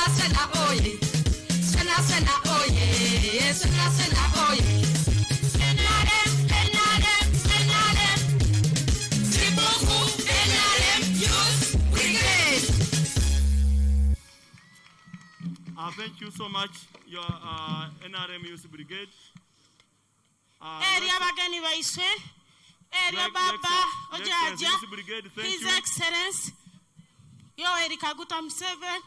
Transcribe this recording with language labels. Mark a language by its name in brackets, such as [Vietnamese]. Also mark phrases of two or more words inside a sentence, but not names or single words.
[Ganda] Swena oye, swena oye, swena oye. [English] Thank you so much, your NRM Youth Brigade. [Ganda] Area bagani baiswe, area baba ojaja, His Excellency Yoweri Kaguta Museveni.